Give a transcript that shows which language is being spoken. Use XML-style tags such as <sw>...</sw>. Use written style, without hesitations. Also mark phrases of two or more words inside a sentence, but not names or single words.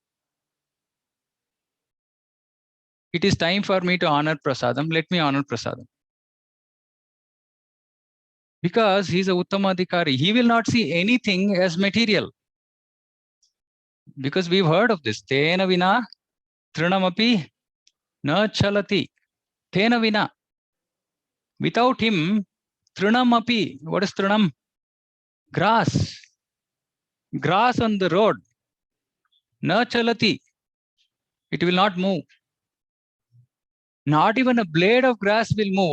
<en>It is time for me to honor prasadam. Let me honor prasadam. Because he is a Uttamadhikari. He will not see anything as material. Because we've heard of this.</en> <sa>Tena vina trinamapi na chalati. Tena vina.</sa> <en>Without him, trinamapi. What is trinam? Grass. Grass on the road.</en> <sa>Na chalati.</sa> <en>It will not move. Not even a blade of grass will move.</en>